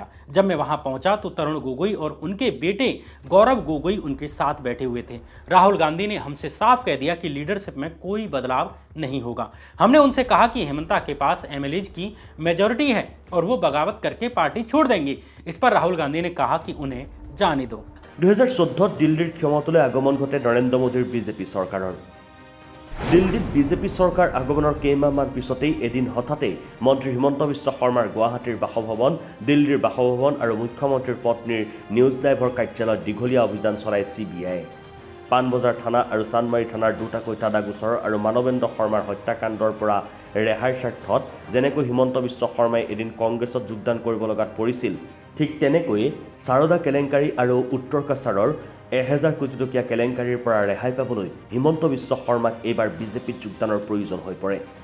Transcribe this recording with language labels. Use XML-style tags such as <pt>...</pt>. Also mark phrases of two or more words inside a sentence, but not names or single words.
<hi>जब मैं वहां पहुंचा तो तरुण गोगोई और उनके बेटे गौरव गोगोई उनके साथ बैठे हुए थे। राहुल गांधी ने हमसे साफ कह दिया कि लीडरशिप में कोई बदलाव नहीं होगा। हमने उनसे कहा कि हेमंता के पास MLAs की मेजॉरिटी है और वो बगावत करके पार्टी छोड़ देंगे। इस पर राहुल गांधी ने कहा कि उन्हें जाने दो।</hi> <as>2014 दिल्लीर क्षमताলৈ আগমন ঘটে নৰেন্দ্ৰ মোদীৰ BJP চৰকাৰৰ। দিল্লীত বিজেপি চৰকাৰ আগমনৰ কেইমাহমান পিছতেই এদিন হঠাতে মন্ত্ৰী হিমন্ত বিশ্ব শৰ্মাৰ গুৱাহাটীৰ বাসভৱন, দিল্লীৰ বাসভৱন আৰু মুখ্যমন্ত্ৰীৰ পত্নীৰ নিউজ লাইভৰ কাৰ্যালয়ত দীঘলীয়া অভিযান চলাই CBI। পাণবজাৰ থানা আৰু চান্দমাৰী থানাৰ দুটাকৈ তাদা গোচৰ আৰু মানৱেন্দ্ৰ শৰ্মাৰ হত্যাকাণ্ডৰ পৰা ৰেহাইৰ স্বাৰ্থত যেনেকৈ হিমন্ত বিশ্ব শৰ্মাই এদিন কংগ্ৰেছত যোগদান কৰিব লগাত পৰিছিল, ঠিক তেনেকৈ সাৰদা কেলেংকাৰী আৰু উত্তৰ কাছাৰৰ 1000 কোটি টকীয়া কেলেংকাৰীৰ পৰা ৰেহাই পাবলৈ হিমন্ত বিশ্ব শৰ্মাক এইবাৰ বিজেপিত যোগদানৰ প্ৰয়োজন হৈ পৰে।</as>